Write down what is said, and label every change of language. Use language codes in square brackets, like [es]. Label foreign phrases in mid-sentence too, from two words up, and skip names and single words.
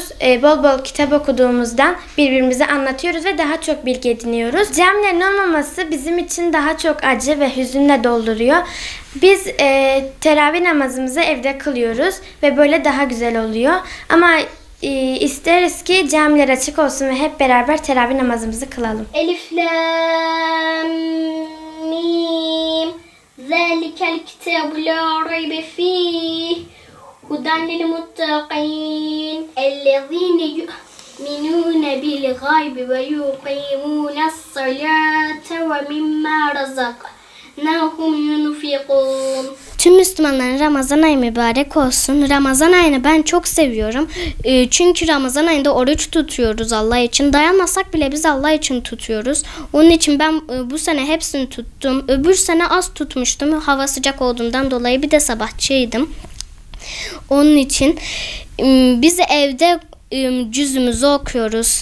[tr] Bol bol kitap okuduğumuzdan birbirimize anlatıyoruz ve daha çok bilgi ediniyoruz. Camilerin olmaması bizim için daha çok acı ve hüzünle dolduruyor. Biz teravih namazımızı evde kılıyoruz ve böyle daha güzel oluyor. Ama isteriz ki camiler açık olsun ve hep beraber teravih namazımızı kılalım. [ar] Elif, لام، ميم. ذَلِكَ الْكِتَابُ لَا رَيْبَ فِيهِ هُدًى لِلْمُتَّقِينَ الَّذِينَ يُؤْمِنُونَ بِالْغَيْبِ وَيُقِيمُونَ الصَّلَاةَ وَمِمَّا رَزَقْنَاهُمْ يُنْفِقُونَ. [tr] Tüm Müslümanların Ramazan ayı mübarek olsun. Ramazan ayını ben çok seviyorum. Çünkü Ramazan ayında oruç tutuyoruz Allah için. Dayanmasak bile biz Allah için tutuyoruz. Onun için ben bu sene hepsini tuttum. Öbür sene az tutmuştum. Hava sıcak olduğundan dolayı bir de sabahçıydım. Onun için biz evde cüzümüzü okuyoruz.